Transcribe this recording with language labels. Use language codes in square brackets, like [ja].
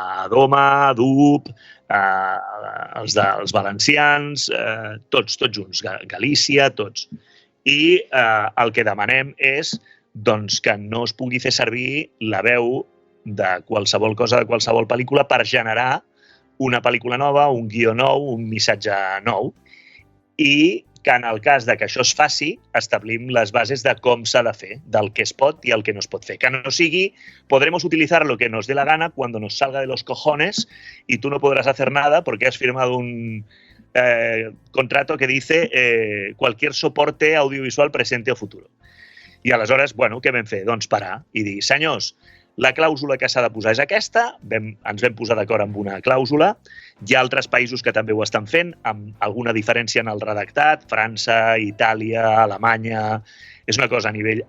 [ca] Doma, DUP, els valencians, tots junts, Galícia, tots. I el que demanem és que no es pugui fer servir la veu de qualsevol cosa, de qualsevol pel·lícula, per generar una pel·lícula nova, un guió nou, un missatge nou. I que en el cas de que això es faci, establim les bases de com s'ha de fer, del que es pot i el que no es pot fer. Que no sigui, [es] podremos utilizar lo que nos dé la gana cuando nos salga de los cojones y tú no podrás hacer nada porque has firmado un contrato que dice cualquier soporte audiovisual presente o futuro. [ca] I aleshores, bueno, què vam fer? Doncs parar i dir, senyors, la clàusula que s'ha de posar és aquesta, ens vam posar d'acord amb una clàusula. Hi ha altres països que també ho estan fent, amb alguna diferència en el redactat, França, Itàlia, Alemanya. És una cosa a nivell...